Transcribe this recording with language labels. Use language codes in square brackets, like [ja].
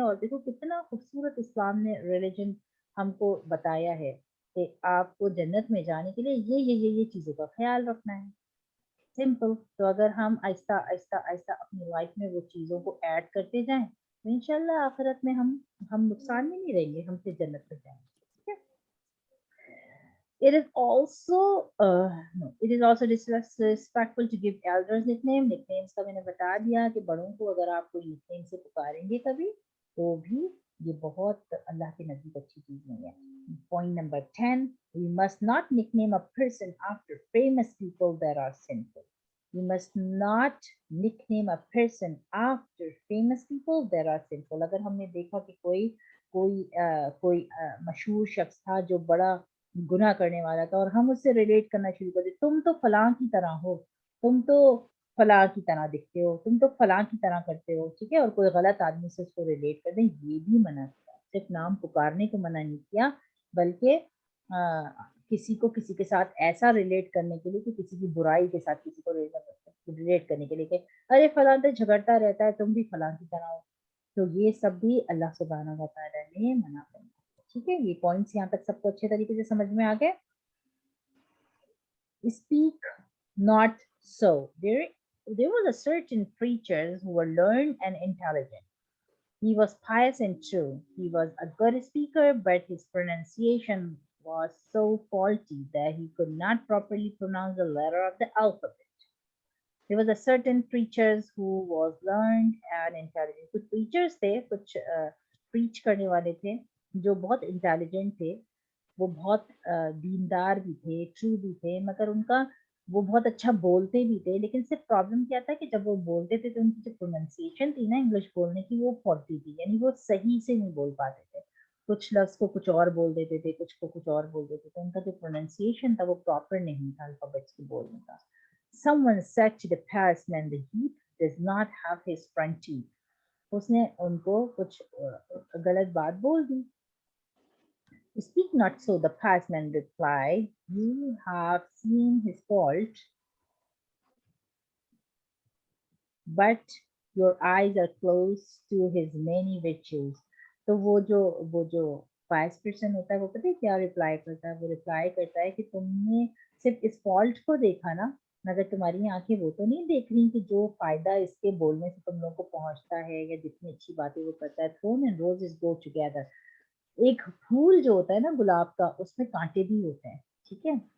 [hi] और देखो कितना खूबसूरत इस्लाम ने रिलीजन हमको बताया है कि आपको जन्नत में जाने के लिए ये चीज़ों का ख्याल रखना है। सिंपल। तो अगर हम आहिस्ता आहिस्ता आहिस्ता अपनी लाइफ में वो चीज़ों को ऐड करते जाएं तो इंशाल्लाह आखिरत में हम नुकसान में नहीं रहेंगे, हम फिर जन्नत में जाएंगे। ठीक है। [en] It is also no, it is also disrespectful to give elders nickname. [hi] Nicknames का मैंने बता दिया कि बड़ों को अगर आप कोई nickname से पुकारेंगे कभी तो भी ये बहुत अल्लाह के नज़दीक अच्छी चीज नहीं है। [en] Point number 10, we must not nickname a person after famous people that are sinful. We must not nickname a person after famous people that are sinful. [hi] अगर हमने देखा कि कोई मशहूर शख्स था जो बड़ा गुनाह करने वाला था और हम उससे रिलेट करना शुरू कर दे, तुम तो फलां की तरह हो, तुम तो फलां की तरह दिखते हो, तुम तो फलां की तरह करते हो। ठीक है। और कोई गलत आदमी से उसको रिलेट कर दें, ये भी मना किया। सिर्फ नाम पुकारने को मना नहीं किया, बल्कि किसी को किसी के साथ ऐसा रिलेट करने के लिए कि किसी की बुराई के साथ किसी को रिलेट करने के लिए कि अरे फलां तो झगड़ता रहता है, तुम भी फलां की तरह हो। तो ये सब भी अल्लाह सुब्हानहू व तआला ने मना कर दिया। ठीक है। ये पॉइंट्स यहाँ तक सबको अच्छे तरीके से समझ में आ गए। [en] Speak not so. There was a certain preachers who were learned and intelligent. He was pious and true. He was a good speaker, but his pronunciation was so faulty that he could not properly pronounce the letter of the alphabet. There was a certain preachers who was learned and intelligent. [hi] कुछ preachers थे, कुछ preach करने वाले थे जो बहुत intelligent थे, वो बहुत दीनदार भी थे, ट्रू भी थे, मगर उनका वो बहुत अच्छा बोलते भी थे। लेकिन सिर्फ प्रॉब्लम क्या था कि जब वो बोलते थे तो उनकी जो प्रोनाउंसिएशन थी ना इंग्लिश बोलने की वो फॉल्टी थी, यानी वो सही से नहीं बोल पाते थे। कुछ लफ्ज को कुछ और बोल देते थे, कुछ को कुछ और बोल देते थे। उनका जो प्रोनाउंसिएशन था वो प्रॉपर नहीं था अल्फाबेट्स के बोलने का। [en] Someone said to the Parsman, the youth does not have his front teeth. [hi] उसने उनको कुछ गलत बात बोल दी। [en] Speak not so, the Parsman replied. You have seen his fault, but your eyes are close to his many virtues. [hi] तो वो जो wise person होता है वो पता है क्या रिप्लाई करता है। वो रिप्लाई करता है कि तुमने सिर्फ इस फॉल्ट को देखा ना, मगर तुम्हारी आंखें वो तो नहीं देख रही कि जो फायदा इसके बोलने से तुम लोगों को पहुंचता है या जितनी अच्छी बातें वो करता है। [en] Thorn and roses go together. [hi] एक फूल जो होता है ना गुलाब का, उसमें कांटे भी होते हैं। ठीक है।